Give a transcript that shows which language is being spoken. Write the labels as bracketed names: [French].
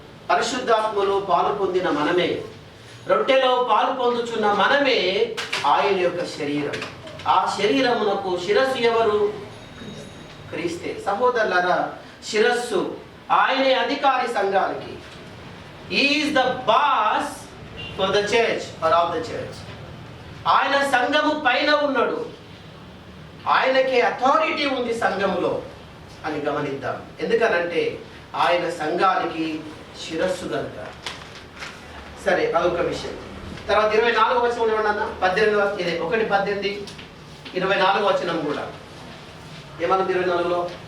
[Telugu] పరిశుద్ధాత్మలో పాలు పొందిన మనమే, రొట్టెలో పాలు పొందుచున్న మనమే ఆయన యొక్క శరీరం. ఆ శరీరమునకు శిరస్సు ఎవరు? క్రీస్తే. సహోదరులారా, శిరస్సు ఆయనే అధికారి సంఘానికి. [English] He is the boss for the church or of the church. [Telugu] ఆయన సంఘము పైన ఉన్నాడు, ఆయనకే అథారిటీ ఉంది సంఘములో అని గమనిద్దాం. ఎందుకనంటే ఆయన సంఘానికి శిరస్సు కనుక. సరే, అదొక విషయం. తర్వాత 24వ వచనం ఏమన్నా 1:18 24వ వచనం కూడా ఏమన్నా 24లో,